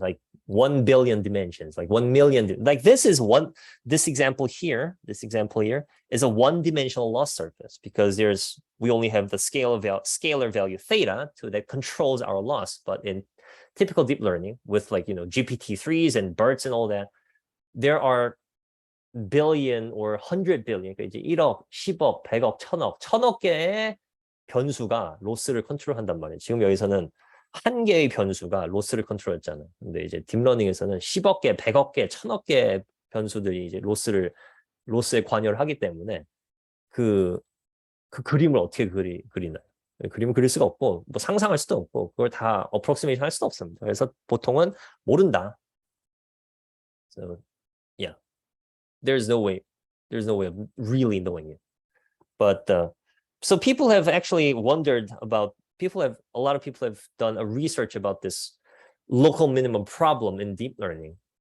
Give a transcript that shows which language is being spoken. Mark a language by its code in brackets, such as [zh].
[en] Like 1 billion dimensions, like 1 million. Like this example here is a one-dimensional loss surface because we only have the scalar value theta that controls our loss. But in typical deep learning with like, GPT-3s and BERTs and all that, there are billion or 100 billion, [ko] 그러니까 이제 1억, 10억, 100억, 1000억 개의 변수가 로스를 컨트롤한단 말이에요. 지금 여기서는 한 개의 변수가 로스를 컨트롤했잖아. 근데 이제 딥러닝에서는 10억 개, 100억 개, 1000억 개의 변수들이 이제 로스에 관여를 하기 때문에 그 그림을 어떻게 그리나요? 그림을 그릴 수가 없고 뭐 상상할 수도 없고 그걸 다 어프로크시메이션 할 수도 없습니다. 그래서 보통은 모른다. [en] So yeah, there's no way of really knowing it. But so people have actually wondered about. A lot of people have done a research about this local minimum problem in deep learning.